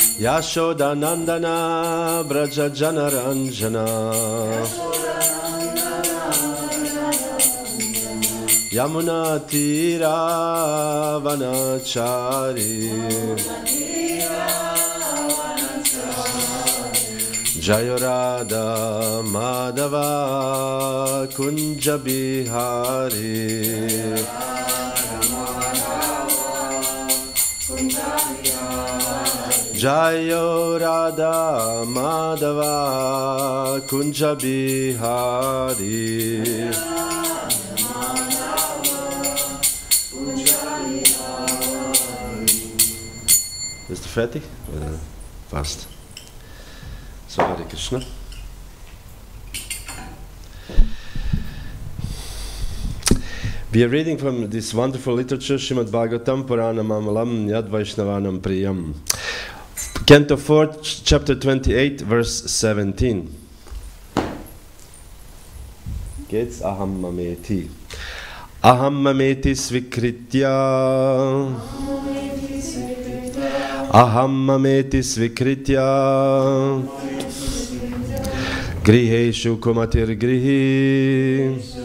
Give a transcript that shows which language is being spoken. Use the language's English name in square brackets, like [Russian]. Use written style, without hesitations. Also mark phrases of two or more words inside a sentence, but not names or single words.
[Sanskrit] Yashodanandana Braja Janaranjana Yamuna Tira Vanachari Jaya Radha Madhava Kunja Bihari Jaya Radha Madhava Kunja Bihari [German] Ist du fertig? Oder fast? So, [Sanskrit] Hare Krishna. [English] We are reading from this wonderful literature, [Sanskrit] Srimad Bhagavatam, Puranam Amalam, Yad Vaishnavanam Priyam. [English] Canto 4, chapter 28, verse 17. [German] Geht's? [Sanskrit] Aham Mameti. Aham Mameti Svikritya. Aham Mameti Svikritya. Griheshu Kumatir Grihi.